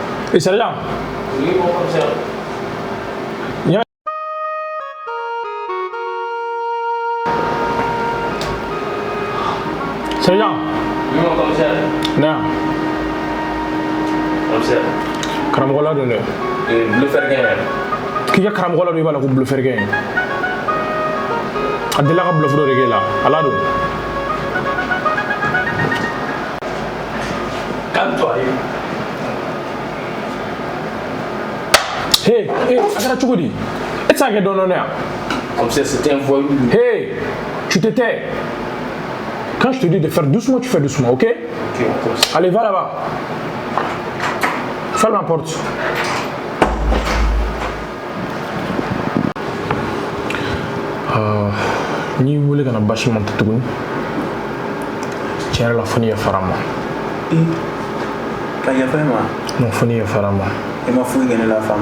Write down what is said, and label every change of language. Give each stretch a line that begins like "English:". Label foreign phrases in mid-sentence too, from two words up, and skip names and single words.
French: sergent. Oui, mon commissaire. Sergent. Oui, mon commissaire. Non. Commissaire.
Bambara: Karamɔgɔ la don dɛ.
French: Bleu ferguin.
Bambara: K'i ka karamɔgɔ la don i b'a la ko
French: bleu ferguin.
Bambara: A delila ka bluff dɔ de k'e la, a la don.
French: Calme-toi.
Bambara: Hey, a kɛra cogo di? E tɛ se ka kɛ dɔɔnin-dɔɔnin yan.
French: Commissaire, c'était un voyou. Hey, tu te tais. Quand je te dis de faire doucement, tu fais doucement, ok? Ok, mon commissaire. Allez, va là-bas. Ferme la porte.
Bambara: Ni wuli kana basi man ta tuguni. Tiɲɛ yɛrɛ la fo ni ye fara ma. Ka yafa ma? Non, fo ni ye fara ma. I ma foyi kɛ ne la fama.